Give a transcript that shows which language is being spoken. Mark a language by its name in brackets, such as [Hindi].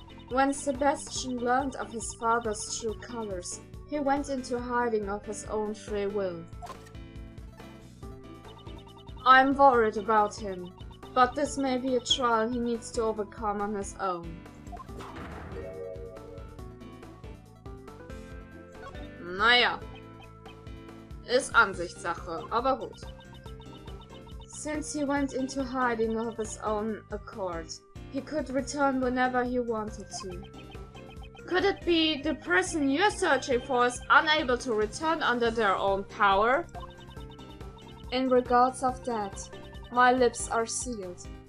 [English] When Sebastian learned of his father's true colors, he went into hiding of his own free will. I'm worried about him, but this may be a trial he needs to overcome on his own. [German] Naja, ist Ansichtssache, aber gut. [English] Since he went into hiding of his own accord, he could return whenever he wanted to. Could it be the person you're searching for is unable to return under their own power? In regards of that, my lips are sealed.